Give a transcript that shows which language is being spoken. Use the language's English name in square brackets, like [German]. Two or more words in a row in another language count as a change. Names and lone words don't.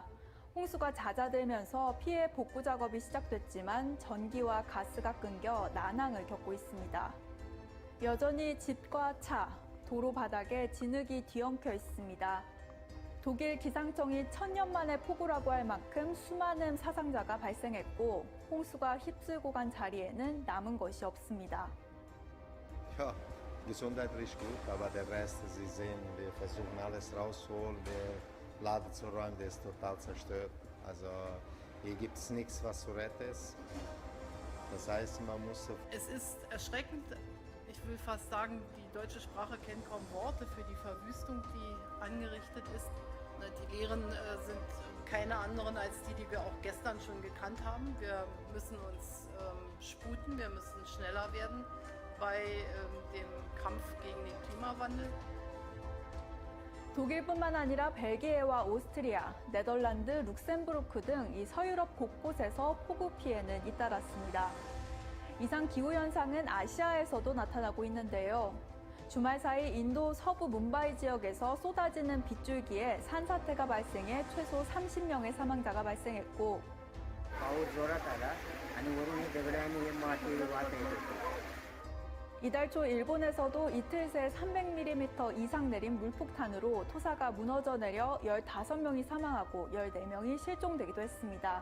[Korean] 홍수가 잦아들면서 피해 복구 작업이 시작됐지만 전기와 가스가 끊겨 난항을 겪고 있습니다. 여전히 집과 차, 도로 바닥에 진흙이 뒤엉켜 있습니다. 독일 기상청이 1000년 만의 폭우라고 할 만큼 수많은 사상자가 발생했고 홍수가 휩쓸고 간 자리에는 남은 것이 없습니다. [German] Gesundheit ist gut, aber der Rest, Sie sehen, wir versuchen alles rauszuholen, der Laden zu räumen, der ist total zerstört. Also hier gibt es nichts, was zu retten ist. Das heißt, man muss... Es ist erschreckend, ich will fast sagen, die deutsche Sprache kennt kaum Worte für die Verwüstung, die angerichtet ist. Die Lehren sind keine anderen als die wir auch gestern schon gekannt haben. Wir müssen uns sputen, wir müssen schneller werden bei dem Kampf gegen den Klimawandel. [Korean] 독일뿐만 아니라 벨기에와 오스트리아, 네덜란드, 룩셈부르크 등 이 서유럽 곳곳에서 폭우 피해는 잇따랐습니다. 이상 기후 현상은 아시아에서도 나타나고 있는데요. 주말 사이 인도 서부 뭄바이 지역에서 쏟아지는 빗줄기에 산사태가 발생해 최소 30명의 사망자가 발생했고 이달 초 일본에서도 이틀 새 300mm 이상 내린 물폭탄으로 토사가 무너져 내려 15명이 사망하고 14명이 실종되기도 했습니다.